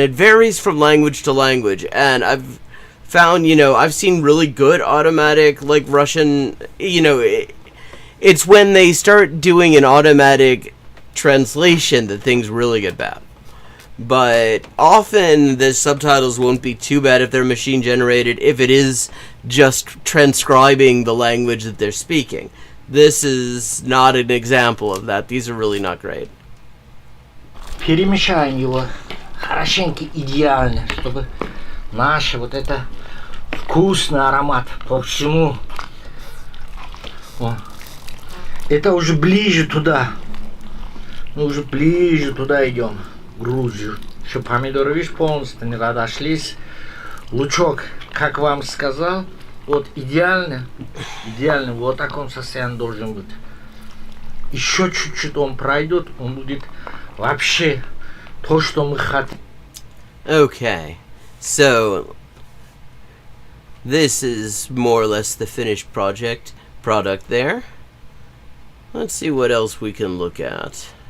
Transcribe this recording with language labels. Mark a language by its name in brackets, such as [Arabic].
[English] It varies from language to language, and I've found, I've seen really good automatic, like, Russian, it's when they start doing an automatic translation that things really get bad. But often the subtitles won't be too bad if they're machine generated, if it is just transcribing the language that they're speaking. This is not an example of that. These are really not great. [Russian] Перемешаем его хорошенько, идеально, чтобы наш вот это вкусный аромат по всему. О. Это уже ближе туда. Мы уже ближе туда идем. Грузию. Еще помидоры, видишь, полностью не разошлись. Лучок, как вам сказал, вот идеально, идеально, вот в таком состоянии должен быть. Еще чуть-чуть он пройдет, он будет вообще то, что мы хотим. [English] Okay, so this is more or less the finished product there. Let's see what else we can look at.